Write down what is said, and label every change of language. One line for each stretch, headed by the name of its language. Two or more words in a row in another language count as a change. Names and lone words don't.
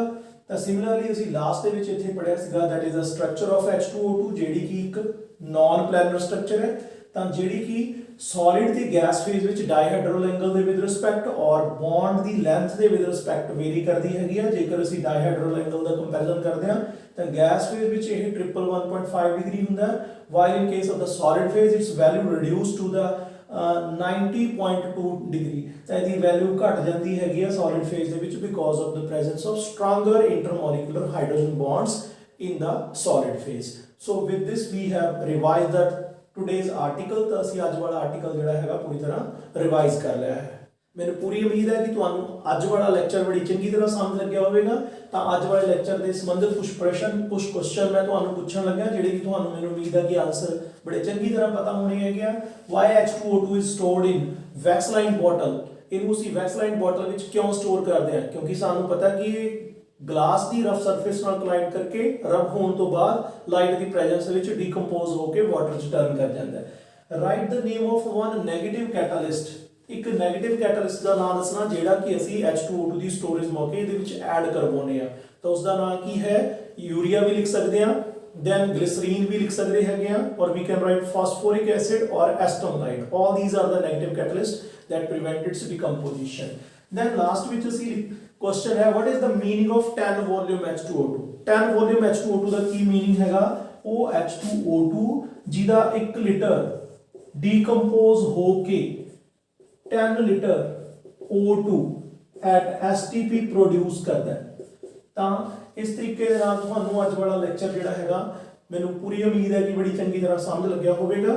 Punjabi: ਤਾਂ ਸਿਮਿਲਰਲੀ ਅਸੀਂ ਲਾਸਟ ਦੇ ਵਿੱਚ ਇੱਥੇ ਪੜਿਆ ਸੀਗਾ
English: that is a structure of H2O2,
Punjabi: ਜਿਹੜੀ ਕਿ ਇੱਕ
English: non planar structure
Punjabi: ਹੈ। ਤਾਂ ਜਿਹੜੀ ਕਿ ਸੋਲਿਡ ਤੇ
English: gas phase
Punjabi: ਵਿੱਚ
English: dihedral angle
Punjabi: ਦੇ
English: with respect
Punjabi: ਔਰ ਬੌਂਡ ਦੀ ਲੈਂਥ ਦੇ
English: with respect
Punjabi: ਵੇਰੀ ਕਰਦੀ ਹੈਗੀ ਆ। ਜੇਕਰ ਅਸੀਂ
English: dihedral angle
Punjabi: ਦਾ ਕੰਪੈਰੀਜ਼ਨ ਕਰਦੇ ਹਾਂ ਤਾਂ
English: gas phase
Punjabi: ਵਿੱਚ ਇਹ 111.5 ਡਿਗਰੀ ਹੁੰਦਾ ਹੈ,
English: while in case of the solid phase its value reduced to the 90.2 ਡਿਗਰੀ।
Punjabi: ਤਾਂ ਇਹਦੀ ਵੈਲਿਊ ਘਟ ਜਾਂਦੀ ਹੈਗੀ ਆ
English: solid phase
Punjabi: ਦੇ ਵਿੱਚ
English: because of the presence of stronger intermolecular hydrogen bonds in the solid phase. So with this we have revised that today's article।
Punjabi: ਤਾਂ ਅਸੀਂ ਅੱਜ ਵਾਲਾ ਆਰਟੀਕਲ ਜਿਹੜਾ ਹੈਗਾ ਪੂਰੀ ਤਰ੍ਹਾਂ ਰਿਵਾਈਜ਼ ਕਰ ਲਿਆ ਹੈ। ਮੈਨੂੰ ਪੂਰੀ ਉਮੀਦ ਹੈ ਕਿ ਤੁਹਾਨੂੰ ਅੱਜ ਵਾਲਾ ਲੈਕਚਰ ਬੜੀ ਚੰਗੀ ਤਰ੍ਹਾਂ ਸਮਝ ਲੱਗਿਆ ਹੋਵੇਗਾ। ਤਾਂ ਅੱਜ ਵਾਲੇ ਲੈਕਚਰ ਦੇ ਸੰਬੰਧਿਤ ਕੁਝ ਕੁਐਸਚਨ ਮੈਂ ਤੁਹਾਨੂੰ ਪੁੱਛਣ ਲੱਗਾ, ਜਿਹੜੇ ਕਿ ਤੁਹਾਨੂੰ ਮੈਨੂੰ ਉਮੀਦ ਹੈ ਕਿ ਆਨਸਰ ਬੜੇ ਚੰਗੀ ਤਰ੍ਹਾਂ ਪਤਾ ਹੋਣੇ ਹੈਗੇ ਆ।
English: Why H2O2 is stored in wax lined bottle?
Punjabi: ਇਹਨੂੰ ਅਸੀਂ
English: wax lined bottle
Punjabi: ਵਿੱਚ ਕਿਉਂ ਸਟੋਰ ਕਰਦੇ ਹਾਂ? ਕਿਉਂਕਿ ਸਾਨੂੰ ਪਤਾ ਕਿ ਇਹ ਗਲਾਸ ਦੀ
English: rough surface
Punjabi: ਨਾਲ ਕੋਲਾਈਡ ਕਰਕੇ ਰਬ ਹੋਣ ਤੋਂ ਬਾਅਦ ਲਾਈਟ ਦੀ ਪ੍ਰੈਜ਼ੈਂਸ ਵਿੱਚ ਡੀਕੰਪੋਜ਼ ਹੋ ਕੇ ਵਾਟਰ 'ਚ ਟਰਨ ਕਰ ਜਾਂਦਾ ਹੈ।
English: Write the name of one negative catalyst.
Punjabi: ਇੱਕ
English: negative catalyst
Punjabi: ਦਾ ਨਾਮ ਦੱਸਣਾ ਜਿਹੜਾ ਕਿ ਅਸੀਂ H2O2 ਦੀ ਸਟੋਰੇਜ ਮੌਕੇ ਇਹਦੇ ਵਿੱਚ ਐਡ ਕਰਵਾਉਂਦੇ ਆ। ਤਾਂ ਉਸ ਦਾ ਨਾਮ ਕੀ ਹੈ? ਯੂਰੀਆ ਵੀ ਲਿਖ ਸਕਦੇ ਆ,
English: then glycerine
Punjabi: ਵੀ ਲਿਖ ਸਕਦੇ ਹੈਗੇ ਆ,
English: or we can write phosphoric acid or acetonide. All these are the negative catalysts that prevent its decomposition. Then last
Punjabi: ਵਿੱਚ ਅਸੀਂ
English: question ਹੈ what is the meaning of 10 volume H2O2?
Punjabi: 10 volume H2O2 ਦਾ ਕੀ meaning ਹੈਗਾ? ਉਹ H2O2 ਜਿਹਦਾ 1 ਲੀਟਰ ਡੀਕੰਪੋਜ਼ ਹੋ ਕੇ 10 ਲੀਟਰ
English: O2 at STP
Punjabi: ਪ੍ਰੋਡਿਊਸ ਕਰਦਾ ਹੈ। ਤਾਂ ਇਸ ਤਰੀਕੇ ਦੇ ਨਾਲ ਤੁਹਾਨੂੰ ਅੱਜ ਵਾਲਾ ਲੈਕਚਰ ਜਿਹੜਾ ਹੈਗਾ ਮੈਨੂੰ ਪੂਰੀ ਉਮੀਦ ਹੈ ਕਿ ਬੜੀ ਚੰਗੀ ਤਰ੍ਹਾਂ ਸਮਝ ਲੱਗਿਆ ਹੋਵੇਗਾ।